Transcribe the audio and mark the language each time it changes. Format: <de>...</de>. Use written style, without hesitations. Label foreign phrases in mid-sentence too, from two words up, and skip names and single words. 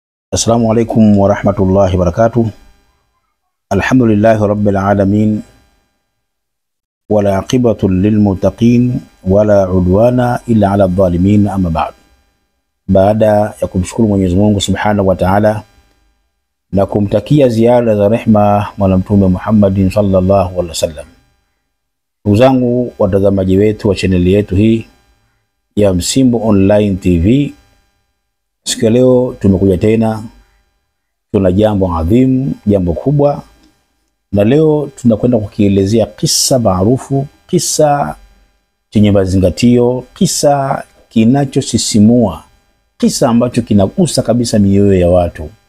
<ar>السلام عليكم ورحمة الله وبركاته. الحمد لله رب العالمين. والعاقبة للمتقين ولا عدوان إلا على الظالمين، أما بعد.</ar> <sw>Baada ya kumshukuru Mwenyezi Mungu</sw> <ar>سبحانه وتعالى</ar> <sw>na kumtakia ziada za rehma Bwana Mtume Muhammadin</sw> <ar>صلى الله عليه وسلم.</ar> <sw>Ndugu zangu watazamaji wetu wa chaneli yetu hii ya Msimbo Online TV, siku leo tumekuja tena, tuna jambo adhimu, jambo kubwa, na leo tunakwenda kukielezea kisa maarufu, kisa chenye mazingatio, kisa kinachosisimua, kisa ambacho kinagusa kabisa mioyo ya watu.</sw>